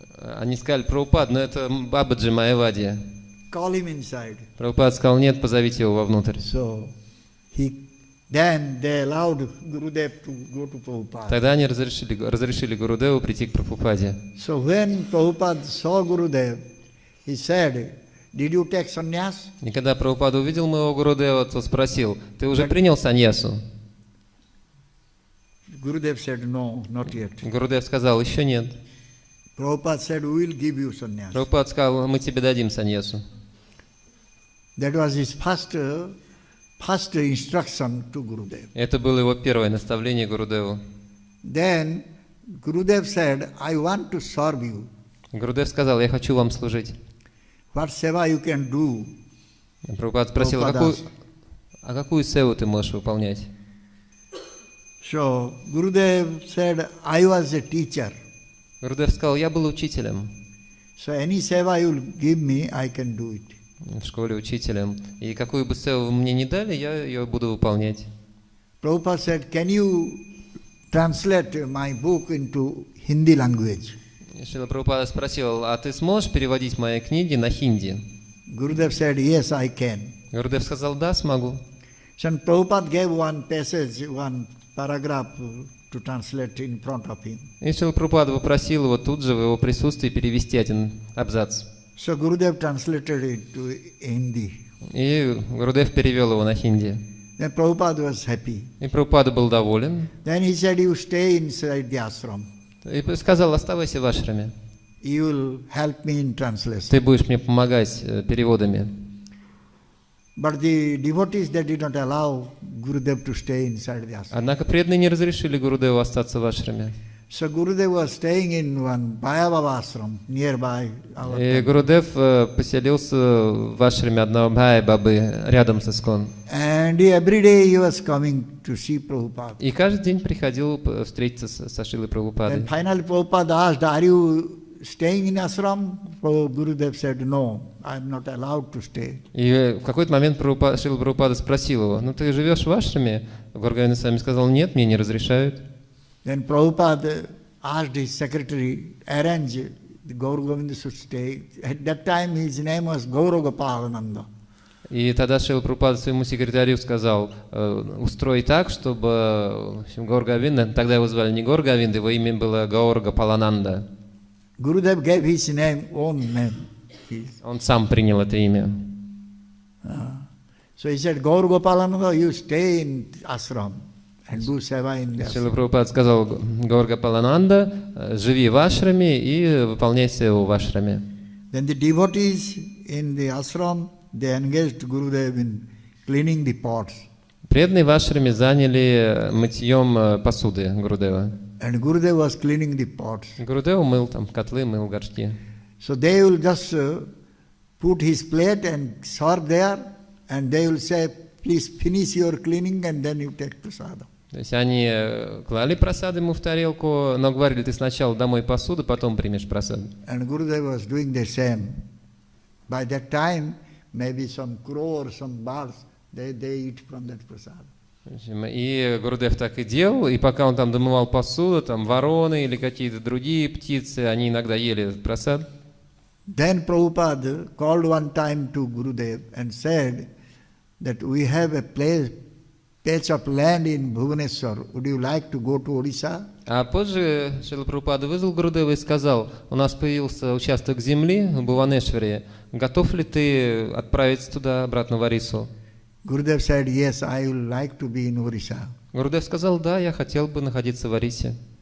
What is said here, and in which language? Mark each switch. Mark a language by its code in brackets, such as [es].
[ru] Они сказали, Прабхупад, но это Бабаджи Майявади. [en] Call him inside. [ru] Прабхупад сказал, нет, позовите его вовнутрь. [en] So then they allowed Gurudev to go to Prabhupada. [ru] Тогда они разрешили Гурудеву прийти к Прабхупаде. [en] So when Prabhupada saw Gurudev, he said, did you take sannyas? [ru] И когда Прабхупада увидел моего Гурудева, то спросил, ты уже принял саньясу? [en] Gurudev said, no, not yet. [ru] Гурудев сказал, еще нет. [en] Prabhupada said, we will give you sannyas. [ru] Прабхупад сказал, мы тебе дадим саньясу. [en] That was his first instruction to Gurudev. [ru] Это было его первое наставление Гурудеву. [en] Then Gurudev said, I want to serve you. [ru] Гурудев сказал, я хочу вам служить. [en] What seva you can do? [ru] Прабхупад спросил, а какую севу ты можешь выполнять? [en] So Gurudev said, I was a teacher. [ru] Гурудев сказал, я был учителем. [en] So any seva you give me, I can do it. [ru] В школе учителем. И какую бы севу вы мне не дали, я ее буду выполнять. [en] Prabhupada said, can you translate my book into Hindi language? [ru] Шрила Прабхупада спросил, а ты сможешь переводить мои книги на хинди? [en] Gurudev said, yes, I can. [ru] Гурудев сказал, да, смогу. [en] So Prabhupada gave one passage, one paragraph to translate in front of him. [ru] И Шрила Прабхупада попросил его тут же в его присутствии перевести один абзац. [en] So Gurudev translated it to Hindi. [ru] И Гурудев перевел его на хинди. [en] Then Prabhupada was happy. [ru] И Прабхупада был доволен. [en] Then he said, you stay inside the ashram. [ru] И сказал, оставайся в ашраме. [en] You will help me in translation. [ru] Ты будешь мне помогать переводами. [en] But the devotees, they did not allow Gurudev to stay inside the ashram. [ru] Однако преданные не разрешили Гурудеву остаться в ашраме. [en] So Gurudev was staying in one Bhayabhava ashram nearby our [ru] И [en] temple. [ru] Гурудев поселился в ашраме одного Бхай-бабы рядом с Искон. [en] And every day he was coming to see Prabhupada. [ru] И каждый день приходил встретиться со Шрилой Прабхупадой. [en] And finally Prabhupada asked, are you staying in ashram? Gurudev said, no, I am not allowed to stay. [ru] И в какой-то момент Шрила Прабхупада спросил его, ну ты живешь в ашраме? Гуру Сами сказал, нет, мне не разрешают. [en] Then Prabhupada asked his secretary, arrange the Gaur Govinda should stay. At that time his name was Radha-Gopal.рф. [ru] И тогда Шрила Прабхупада своему секретарю сказал, устрой так, чтобы Гаур Говинда, тогда его звали не Гаур Говинда, его имя было Гаур Гопалананда. [en] Gurudev gave his name, own name. [ru] Он сам принял это имя. [en] So he said, Gaur Gopal.рф, you stay in ashram and do seva in the [ru] Шрила [en] ashram. [ru] Прабхупада сказал, Гаур Гопалананда, живи в ашраме и выполняй севу в ашраме. [en] Then the devotees in the ashram, they engaged Gurudev in cleaning the pots. [ru] Преданные в ашраме заняли мытьем посуды Гурудева. [en] And Gurudev was cleaning the pots. [ru] Гурудев мыл там котлы, мыл горшки. [en] So they will just put his plate and serve there, and they will say, please finish your cleaning and then you take prasadam. [ru] То есть они клали прасад ему в тарелку, но говорили, ты сначала домой посуду, потом примешь прасад. [en] And Gurudev was doing the same. By that time, maybe some crow or some birds, they eat from that prasad. [ru] И Гурудев так и делал, и пока он там домывал посуду, там вороны или какие-то другие птицы, они иногда ели этот прасад. [en] Then Prabhupada called one time to Gurudev and said that we have a patch of land in Bhubaneswar. Would you like to go to Odisha? [ru] А позже Шрила Прабхупада вызвал Гурудева и сказал, у нас появился участок земли в Бхуванешваре, готов ли ты отправиться туда, обратно в Орису? [en] Gurudev said, yes, I would like to be in Odisha. [ru] Гурудев сказал, да, я хотел бы находиться в Орисе.